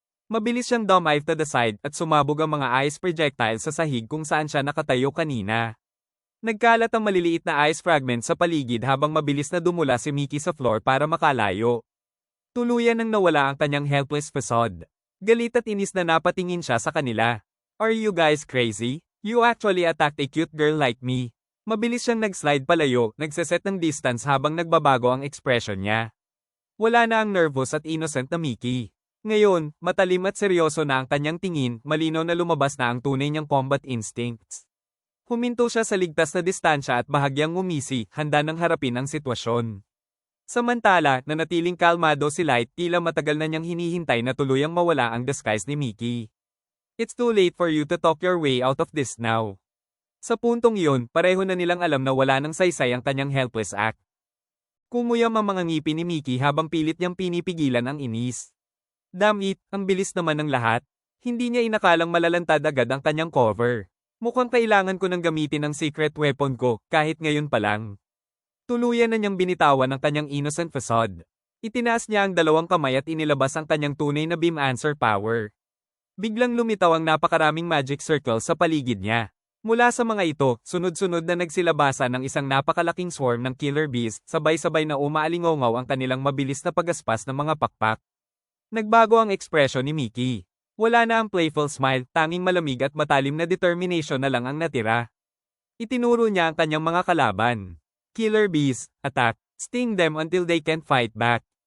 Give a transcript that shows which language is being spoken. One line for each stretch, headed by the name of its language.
Filipino: Mabilis siyang
English: dive to the side
Filipino: at sumabog ang mga ice projectiles sa sahig kung saan siya nakatayo kanina. Nagkalat ang maliliit na ice fragment sa paligid habang mabilis na dumula si Mickey sa floor para makalayo. Tuluyan nang nawala ang kanyang helpless facade. Galit at inis na napatingin siya sa kanila.
English: Are you guys crazy? You actually attacked a cute girl like me.
Filipino: Mabilis siyang nag-slide palayo, nagseset ng distance habang nagbabago ang ekspresyon niya. Wala na ang nervous at innocent na Mickey. Ngayon, matalim at seryoso na ang kanyang tingin, malinaw na lumabas na ang tunay niyang combat instincts. Huminto siya sa ligtas na distansya at bahagyang ngumisi, handa nang harapin ang sitwasyon. Samantala, nanatiling kalmado si Light, tila matagal na niyang hinihintay na tuluyang mawala ang disguise ni Mickey.
English: It's too late for you to talk your way out of this now.
Filipino: Sa puntong iyon, pareho na nilang alam na wala nang saysay ang kanyang helpless act. Kumuyam ang mga ngipin ni Mickey habang pilit niyang pinipigilan ang inis.
English: Damn it,
Filipino: ang bilis naman ng lahat. Hindi niya inakalang malalantad agad ang kanyang cover. Mukhang kailangan ko nang gamitin ang secret weapon ko, kahit ngayon pa lang. Tuluyan na niyang binitawan ang kanyang innocent facade. Itinaas niya ang dalawang kamay at inilabas ang kanyang tunay na beam answer power. Biglang lumitaw ang napakaraming magic circles sa paligid niya. Mula sa mga ito, sunod-sunod na nagsilabasan ng isang napakalaking swarm ng killer bees, sabay-sabay na umaalingaw ang kanilang mabilis na pagaspas ng mga pakpak. Nagbago ang ekspresyon ni Mickey. Wala na ang playful smile, tanging malamig at matalim na determination na lang ang natira. Itinuro niya ang kanyang mga kalaban.
English: Killer bees, attack, sting them until they can't fight back.